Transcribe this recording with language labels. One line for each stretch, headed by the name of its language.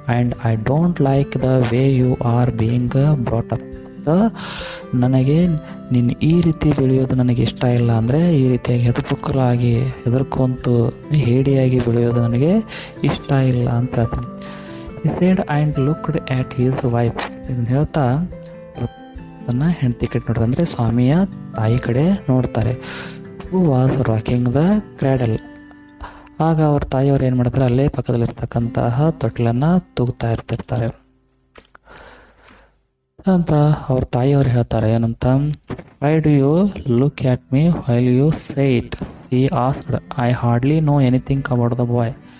English: And I don't like the way you are being brought up.
Kannada: ನನಗೆ ನೀನು ಈ ರೀತಿ ಬೆಳೆಯೋದು ನನಗೆ ಇಷ್ಟ ಇಲ್ಲ. ಅಂದರೆ ಈ ರೀತಿಯಾಗಿ ಹೆದರ್ಪುಕ್ಕಲಾಗಿ ಹೆದರ್ಕೊಂತು ಹೇಡಿಯಾಗಿ ಬೆಳೆಯೋದು ನನಗೆ ಇಷ್ಟ ಇಲ್ಲ ಅಂತ ಹೇಳ್ತಾನೆ.
English: he said and looked at his wife.
Kannada: ಇದನ್ನು ಹೇಳ್ತಾ ತನ್ನ ಹೆಂಡತಿ ಕಡೆ ನೋಡ್ತಾರೆ, ಅಂದರೆ ಸ್ವಾಮಿಯ ತಾಯಿ ಕಡೆ ನೋಡ್ತಾರೆ.
English: who was rocking the cradle.
Kannada: ಆಗ ಅವ್ರ ತಾಯಿಯವ್ರು ಏನು ಮಾಡ್ತಾರೆ, ಅಲ್ಲೇ ಪಕ್ಕದಲ್ಲಿರ್ತಕ್ಕಂತಹ ತೊಟ್ಲನ್ನು ತೂಗ್ತಾ ಇರ್ತಿರ್ತಾರೆ ಅಂತ ಅವ್ರ ತಾಯಿಯವ್ರು ಹೇಳ್ತಾರೆ. ಏನಂತ,
English: Why do you look at me while you say it, he asked, I hardly know anything about the boy.